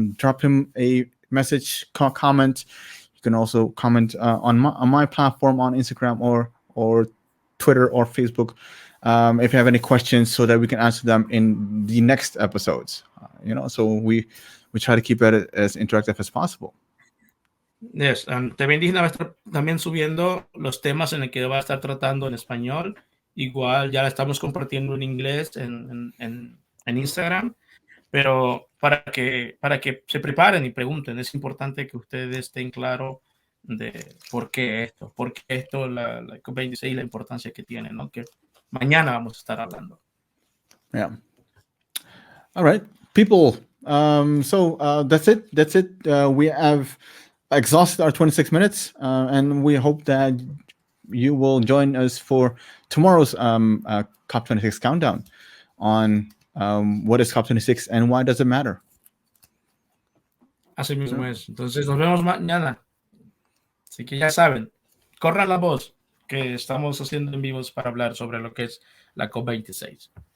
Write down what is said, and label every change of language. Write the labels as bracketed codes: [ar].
[en] Drop him a message, comment. You can also comment on my platform on Instagram or Twitter or Facebook if you have any questions, so that we can answer them in the next episodes. So we try to keep it as interactive as possible. [es] Yes, and TV Indigena va a estar también subiendo los temas en el que va a estar tratando en español. Igual ya la estamos compartiendo en inglés en Instagram, pero para que se preparen y pregunten, es importante que ustedes estén claros de por qué esto, la COP26 y la importancia que tiene, ¿no? Que mañana vamos a estar hablando. [en] Yeah. All right, people. So that's it. We have exhausted our 26 minutes, and we hope that you will join us for tomorrow's COP26 countdown on what is COP26 and why does it matter. [es] Así mismo es. Entonces nos vemos mañana. Así que ya saben, corran la voz que estamos haciendo en vivos para hablar sobre lo que es la COP26.